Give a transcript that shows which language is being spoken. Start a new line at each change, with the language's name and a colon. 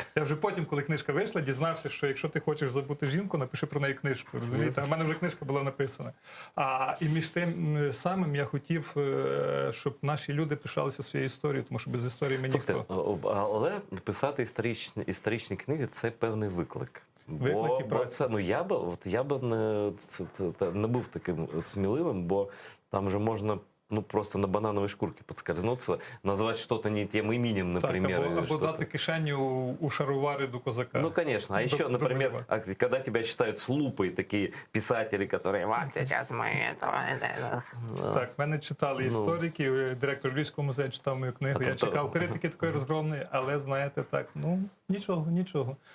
Ukrainian: Я вже потім, коли книжка вийшла, дізнався, що якщо ти хочеш забути жінку, напиши про неї книжку. Розумієте? А в мене вже книжка була написана. І між тим самим я хотів, щоб наші люди пишалися своєю історією, тому що без історії ми ніхто. Слухайте, але писати історичні книги – це певний виклик. Виклик і Бо праця. це, ну, я би не був таким сміливим, бо там же можна ну, просто
Russian: на банановой шкурке подскользнуться, назвать что-то не тем именем, например.
Ukrainian: Так,
Russian: или
Ukrainian: або
Russian: что-то.
Ukrainian: дати кишеню у шаровари до козака.
Russian: Ну, конечно. А еще, например,
Ukrainian: Доброго.
Russian: когда тебя читают с лупой такие писатели, которые вот сейчас мы этого...
Ukrainian: Так, мене читали історики, директор Львівського музею читав мою книгу. Я чекав критики такої розгромної, але, знаєте, так, ну, нічого.